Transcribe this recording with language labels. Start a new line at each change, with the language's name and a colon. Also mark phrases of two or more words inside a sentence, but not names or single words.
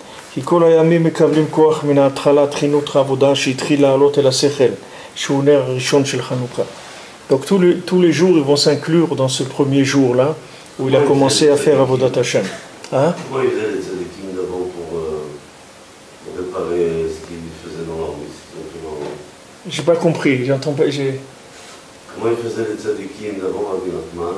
Hebrew: כי כל הימים מקבלים כוח מן ההתחלת חינוך העבודה שהתחיל לעלות אל השכל, שהוא נר הראשון של חנוכה.
French: Donc tous les jours, ils vont s'inclure dans ce premier jour-là, où il a commencé à faire
Hebrew: עבודת השם.
French: Hein? Pourquoi ils faisaient les tzadikim d'avant pour réparer ce qu'ils faisaient dans leur vie? J'ai pas compris, j'entends pas. Comment ils faisaient les tzadikim d'avant Rabbi Nachman?